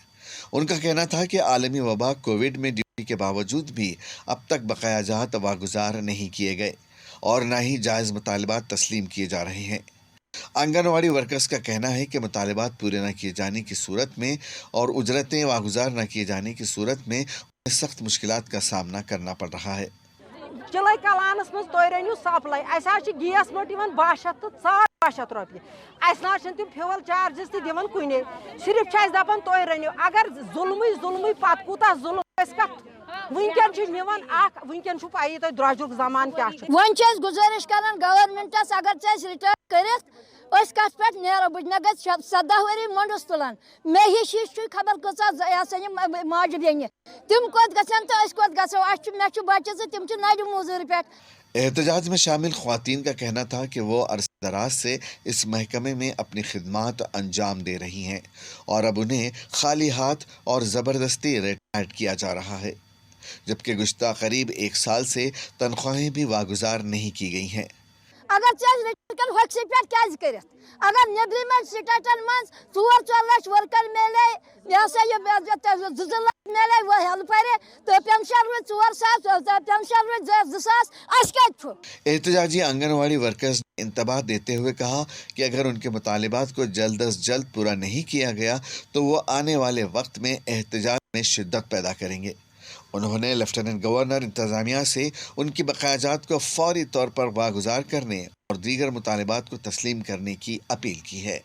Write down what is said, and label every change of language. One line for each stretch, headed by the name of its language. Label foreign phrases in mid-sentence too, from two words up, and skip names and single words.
Urdu: ان کا کہنا تھا کہ عالمی وبا کووڈ میں ڈیوٹی کے باوجود بھی اب تک بقایا جات واگزار نہیں کیے گئے اور نہ ہی جائز مطالبات تسلیم کیے جا رہے ہیں۔ آنگن واڑی ورکرز کا کہنا ہے کہ مطالبات پورے نہ کیے جانے کی صورت میں اور اجرتیں واگزار نہ کیے جانے کی صورت میں انہیں سخت مشکلات کا سامنا کرنا پڑ رہا ہے۔
Kashmiri: چلے کلانس مز تُہۍ رٔنِو سپلائی اَسہِ حظ چھِ گیس مٔٹ یِوان 1200 تہٕ 1200 رۄپیہِ اَسہِ نہ حظ چھِنہٕ تِم فِول چارجِز تہِ دِوان کُنے صرف چھِ اَسہِ دَپان تُہۍ رٔنِو اگر ظُلمٕے پَتہٕ کوٗتاہ ظُلم أسۍ کَتھ وٕنکٮ۪ن چھِ نِوان اکھ وٕنکٮ۪ن چھُ پَیی تۄہہِ درٛۄجرُک زمانہٕ کیٛاہ چھُ وۄنۍ چھِ أسۍ گُزٲرِش کران گورمنٹس اگر ژٕ اَسہِ رِٹٲرن کٔرِتھ أسۍ کَتھ پٮ۪ٹھ نیرو بہٕ مےٚ گژھِ 17 ؤری مۄنٛڈُس تُلان مےٚ ہِش چھُ خبر کۭژاہ یہِ ہسا یہِ ماجہِ بیٚنہِ تِم کوٚت گژھن تہٕ أسۍ کوٚت گژھو مےٚ چھُ بچہِ زٕ تِم چھِ نرِ موزوٗرِ پٮ۪ٹھ۔
Urdu: احتجاج میں شامل خواتین کا کہنا تھا کہ وہ عرصہ دراز سے اس محکمے میں اپنی خدمات انجام دے رہی ہیں اور اب انہیں خالی ہاتھ اور زبردستی ریٹائرڈ کیا جا رہا ہے، جبکہ گزشتہ قریب 1 سال سے تنخواہیں بھی واگزار نہیں کی گئی ہیں۔
Kashmiri: اگر ریٹر ہوکسی پہ کیٛازِ کٔرِتھ اگر نیبرِمٮ۪ن سٹیٹن منٛز 4 لچھ ورکر ملے یہ ہسا یہ 2 لچھ ملے وہ ہیلپر تو پینشن روز 4,000 پینشن روز 2,000 اس کتہِ چھُ؟
Urdu: احتجاجی آنگن واڑی ورکرز نے انتباہ دیتے ہوئے کہا کہ اگر ان کے مطالبات کو جلد از جلد پورا نہیں کیا گیا تو وہ آنے والے وقت میں احتجاج میں شدت پیدا کریں گے۔ انہوں نے لیفٹیننٹ گورنر انتظامیہ سے ان کی بقایا جات کو فوری طور پر واگزار کرنے اور دیگر مطالبات کو تسلیم کرنے کی اپیل کی ہے۔